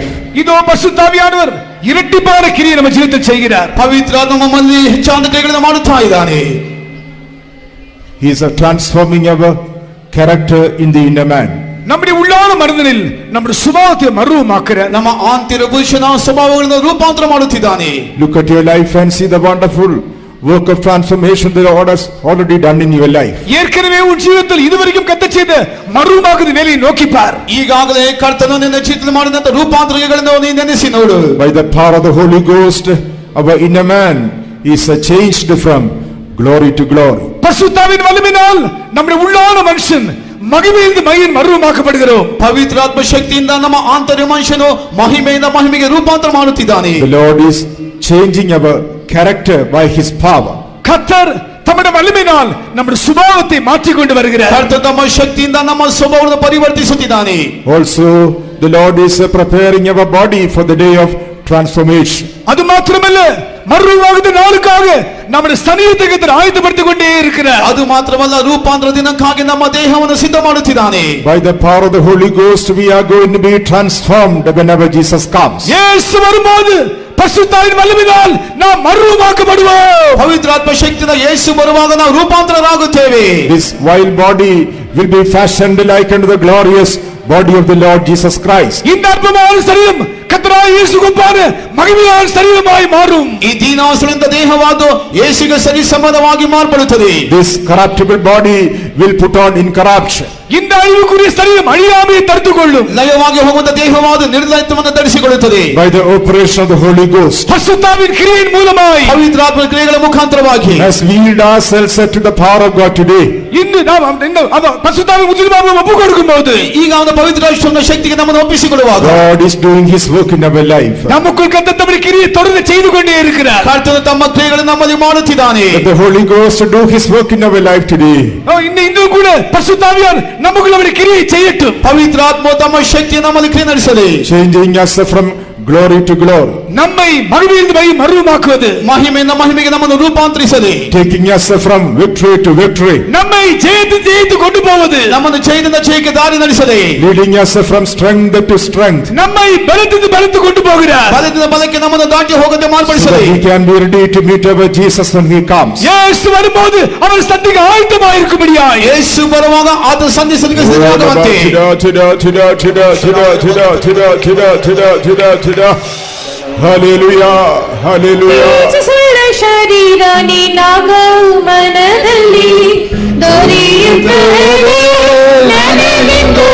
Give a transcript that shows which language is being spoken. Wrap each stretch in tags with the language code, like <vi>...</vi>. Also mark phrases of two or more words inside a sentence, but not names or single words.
<ta>இதோ பரிசுத்தாவியானவர் இரட்டிப்பான கிரியை நம்ம ஜீவிதத்தில் செய்கிறார்</ta> <kn>ಪವಿತ್ರಾತ್ಮ ನಮ್ಮಲ್ಲಿ ಹೆಚ್ಚಾದ ಕ್ರಿಯೆಗಳನ್ನು ಮಾಡುತ್ತಾ ಇದ್ದಾನೆ</kn> <en>He is transforming our character in the inner man.</en> <ta>நம்முடைய உள்ளான மனிதனில் நம்முடைய சுபாவத்தை மறுரூபமாக்குற</ta> <kn>ನಮ್ಮ ಆಂತರಿಕ ಪುರುಷನ ಸ್ವಭಾವಗಳನ್ನು ರೂಪಾಂತರ ಮಾಡುತ್ತಿದ್ದಾನೆ</kn> <en>Look at your life and see the wonderful work of transformation that the Lord has already done in your life.</en> <ta>ஏற்கனவே உன் ஜீவிதத்தில் இதுவரைக்கும் கர்த்தர் செய்த மறுரூபமாக்குற வேலையை நோக்கி பார்</ta> <kn>ಈಗಾಗಲೇ ಕರ್ತನು ನಿನ್ನ ಜೀವಿತದಲ್ಲಿ ಮಾಡಿದಂತ ರೂಪಾಂತರಗಳನ್ನು ನೀನು ನೆನೆಸಿ ನೋಡು</kn> <en>By the power of the Holy Ghost, our inner man is changed from glory to glory.</en> <ta>பரிசுத்தாவின் வல்லமையினால் நம்முடைய உள்ளான மனுஷன் மகிமையிலிருந்து மகிமையின் மறுரூபமாக்கப்படுகிறோம்</ta> <kn>ಪವಿತ್ರಾತ್ಮ ಶಕ್ತಿಯಿಂದ ನಮ್ಮ ಆಂತರಿಕ ಮನುಷ್ಯನು ಮಹಿಮೆಯಿಂದ ಮಹಿಮೆಗೆ ರೂಪಾಂತರ ಮಾಡುತ್ತಿದ್ದಾನೆ</kn> <en>The Lord is changing our character by His power.</en> <ta>கர்த்தர் தம்முடைய வல்லமையினால் நம்முடைய சுபாவத்தை மாற்றிக் கொண்டு வருகிறார்</ta> <kn>ಕರ್ತನ ತಮ್ಮ ಶಕ್ತಿಯಿಂದ ನಮ್ಮ ಸ್ವಭಾವವನ್ನು ಪರಿವರ್ತಿಸುತ್ತಿದ್ದಾನೆ</kn> <en>Also, the Lord is preparing our body for the day of transformation.</en> <ta>அது மாத்திரமல்ல மறுரூபமாகுத நாளுக்காக நம்முடைய சரீரத்தை கர்த்தர் ஆயத்தப்படுத்திக் கொண்டே இருக்கிறார்</ta> <kn>ಅದು ಮಾತ್ರವಲ್ಲ ರೂಪಾಂತರ ದಿನಕ್ಕಾಗಿ ನಮ್ಮ ದೇಹವನ್ನು ಸಿದ್ಧ ಮಾಡುತ್ತಿದ್ದಾನೆ</kn> <en>By the power of the Holy Ghost, we are going to be transformed whenever Jesus comes.</en> <ta>இயேசு வரும்போது பரிசுத்தாவின் வல்லமையினால் நாம் மறுரூபமாக்கப்படுவோம்</ta> <kn>ಪವಿತ್ರಾತ್ಮ ಶಕ್ತಿಯಿಂದ ಯೇಸು ಬರುವಾಗ ನಾವು ರೂಪಾಂತರರಾಗುತ್ತೇವೆ</kn> <en>This vile body will be fashioned like unto the glorious body of the Lord Jesus Christ.</en> <ta>இந்த அற்பமான சரீரம் கர்த்தராகிய இயேசுவுக்குப்பான மகிமையான சரீரமாய் மாறும்</ta> <kn>ಈ ದೀನಾವಸ್ಥೆಯಿಂದ ದೇಹವಾದು ಯೇಸುವಿಗೆ ಸರಿ ಸಮಾನವಾಗಿ ಮಾರ್ಪಡುತ್ತದೆ</kn> <en>This corruptible body will put on incorruption.</en> <ta>இந்த அழிவுக்குரிய சரீரம் அழியாமையை தடுத்துக் கொள்ளும்</ta> <kn>ಲಯವಾಗಿ ಹೋಗುವಂತ ದೇಹವಾದ ನಿರ್ಲಯತ್ವವನ್ನು ಧರಿಸಿಕೊಳ್ಳುತ್ತದೆ</kn> <en>By the operation of the Holy Ghost,</en> <ta>பரிசுத்தாவின் கிரியின் மூலமாய்</ta> <kn>ಪವಿತ್ರಾತ್ಮ ಕ್ರಿಯೆಗಳ ಮುಖಾಂತರವಾಗಿ</kn> <en>as we yield ourselves to the power of God today,</en> <ta>இன்று நாம் பரிசுத்தாவின் முற்றிலுமாக ஒப்புக் கொடுக்கும்போது</ta> <kn>ಈಗ ಅವನ ಪವಿತ್ರಾತ್ಮನ ಶಕ್ತಿಗೆ ನಮ್ಮನ್ನು ಒಪ್ಪಿಸಿಕೊಳ್ಳುವಾಗ</kn> <en>God is doing His work in our life.</en> <ta>நமக்குள் கர்த்தர் தம்முடைய கிரியை தொடர்ந்து செய்து கொண்டே இருக்கிறார்</ta> <kn>ಕರ್ತನು ತಮ್ಮ ಕ್ರಿಯೆಗಳನ್ನು ನಮ್ಮಲ್ಲಿ ಮಾಡುತ್ತಿದ್ದಾನೆ</kn> <en>Let the Holy Ghost do His work in our life today.</en> <ta>இன்னும் கூட பரிசுத்தாவியார் நமக்குள்ள அவருடைய கிரியை செய்யட்டும்</ta> <kn>ಪವಿತ್ರಾತ್ಮ ತಮ್ಮ ಶಕ್ತಿಯನ್ನು ನಮ್ಮಲ್ಲಿ ಕ್ರಿಯೆ ನಡೆಸಲಿ</kn> <en>Changing us from glory to glory,</en> <ta>நம்மை மகிமையிலிருந்து மறுரூபமாக்குவது,</ta> <kn>ಮಹಿಮೆಯಿಂದ ಮಹಿಮೆಗೆ ನಮ್ಮನ್ನು ರೂಪಾಂತರಿಸದೆ,</kn> <en>taking us from victory to victory,</en> <ta>நம்மை ஜெயித்து கொண்டு போவது,</ta> <kn>ನಮ್ಮನ್ನು ಜಯದಿಂದ ಜಯಕ್ಕೆ ದಾರಿ ನಡೆಸದೆ,</kn> <en>leading us from strength to strength,</en> <ta>நம்மை பலத்திலிருந்து கொண்டு போகிறார்.</ta> <kn>ಬಲದಿಂದ ಬಲಕ್ಕೆ ನಮ್ಮನ್ನು ದಾಟಿ ಹೋಗದೆ</kn> <en>so</en> <kn>ಮಾರ್ಪಡಿಸದೆ,</kn> <en>that we can be ready to meet our Jesus when he comes.</en> <ta>இயேசு வரும்போது அவர் சந்திக்க ஆயத்தமாக இருக்கும்படியாய்,</ta> <kn>ಯೇಸು ಬರುವಾಗ ಆತನ ಸಂಧಿಸಲಿಕ್ಕೆ ಸಿದ್ಧವಾಗುವಂತೆ,</kn> <en>Hallelujah, hallelujah.</en> <kn>ತೇಜಸ್ಸುಳ್ಳ ಶರೀರ ನಿನ್ನಾಗ ಮನದಲ್ಲಿ ದೊರೆಯುತ್ತದೆ ನನಗೆಂದು.</kn>